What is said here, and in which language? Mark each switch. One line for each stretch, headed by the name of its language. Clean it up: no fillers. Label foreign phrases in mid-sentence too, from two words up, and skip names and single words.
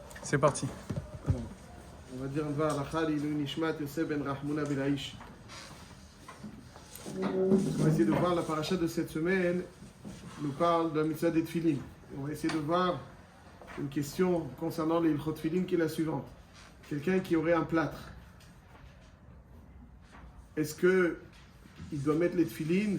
French: C'est parti. Alors, on va dire un dvar
Hebrew: לעילוי נשמת
French: Yosef ben Rahmouna Belaïch. On va essayer de voir la paracha de cette semaine. Nous parle de la mitzvah des tefilin. On va essayer de voir une question concernant les
Hebrew: הלכות תפילין
French: qui est la suivante. Quelqu'un qui aurait un plâtre, est-ce que il doit mettre les tefilin?